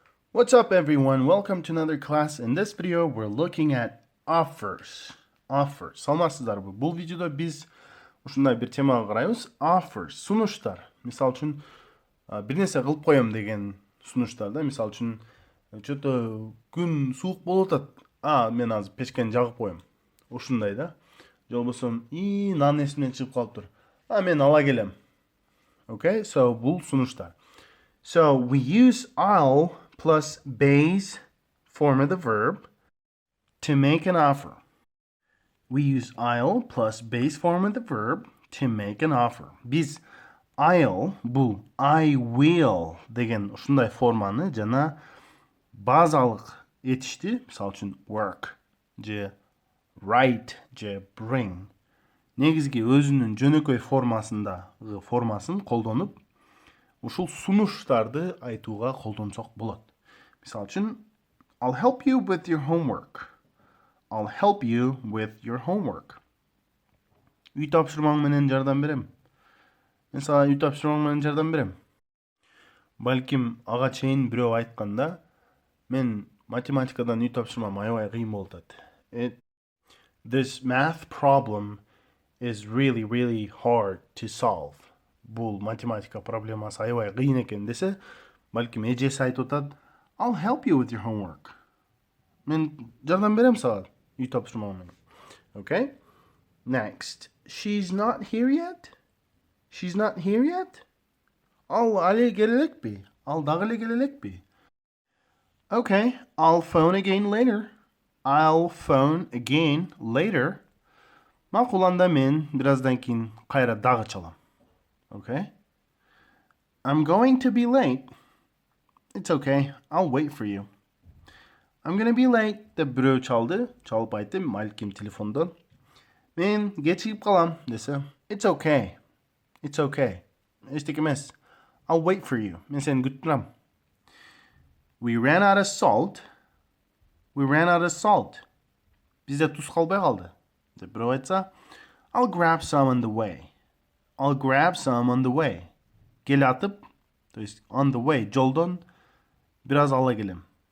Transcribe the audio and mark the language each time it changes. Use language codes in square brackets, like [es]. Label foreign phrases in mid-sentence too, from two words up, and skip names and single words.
[en] What's up, everyone? Welcome to another class. In this video, we're looking at offers. Offers. [ky] Саламатсыздарбы? Бул видеодо биз ушундай бир темага карайбыз. Offers. Сунуштар. Мисал үчүн, бир нерсе кылып коем деген сунуштар да. Мисал үчүн, чөтө күн суук болуп атат. Мен азыр печкени жагып коем. Ушундай да. Же болбосо, нан эсимден чыгып калыптыр. Мен ала келем. [en] Okay? So, [ky] бул сунуштар. [en] So, we use I'll plus base form of the verb to make an offer. We use I'll plus base form of the verb to make an offer. [ky] Biz I'll, bu [en] I will [ky] деген ушундай форманы жана базалык этишти, мисал үчүн work, же write, же bring. Негизги өзүнүн жөнөкөй формасын колдонуп, ушул сунуштарды айтууга колдонсок болот. Мисал үчүн, [en] I'll help you with your homework. I'll help you with your homework. [ky] Үй тапшырмаң менен жардам берем. Мен сага үй тапшырмаң менен жардам берем. Балким ага чейин бирөө айтканда, мен математикадан үй тапшырмам аябай кыйын болуп атат. [en] This math problem is really hard to solve. [ky] Бул математика проблемасы аябай кыйын экен десе, балким эжеси айтып атат, [en] I'll help you with your homework. [ky] Мен жардам берем сага үй тапшырмаң менен. [en] Okay? Next. She's not here yet? She's not here yet? [ky] Ал але келе элекпи? Ал дагы эле келе элекпи? [en] Okay, I'll phone again later. I'll phone again later. [ky] Макул, анда мен бираздан кийин кайра дагы чалам. [en] Okay? I'm going to be late. It's okay, I'll wait for you. I'm gonna be late [ky] деп бирөө чалып айтты малким телефондон. Мен кечигип калам десе, [en] It's okay. It's okay. [ky] Эчтеке эмес. [en] I'll wait for you. [ky] Мен сени күтүп турам. [en] We ran out of salt. We ran out of salt. [ky] Бизде туз калбай калды. Деп бирөө айтса, [en] I'll grab some on the way. I'll grab some on the way. [ky] Келе атып, [ru] то есть [en] on the way, [ky] жолдон бираз ала келем.